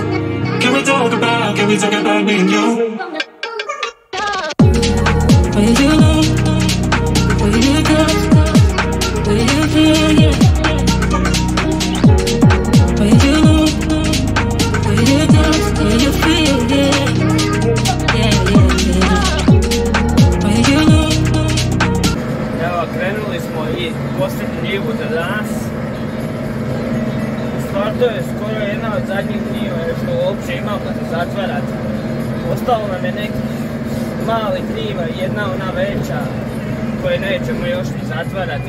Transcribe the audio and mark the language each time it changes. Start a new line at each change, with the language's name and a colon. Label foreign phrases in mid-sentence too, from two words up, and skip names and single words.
English: Can we talk about me and you? Where you look, where you touch, where you feel, yeah. Where you look, where you touch, where you feel, yeah. Yeah, yeah, yeah. Where you look.
Croatian: Evo, krenuli smo i posljednju njivu za danas. Stvar to je skoro jedna od zadnjih njiva što uopće imamo za zatvarat. Ostalo nam je nekih malih njiva i jedna ona veća koje nećemo još ni zatvarati.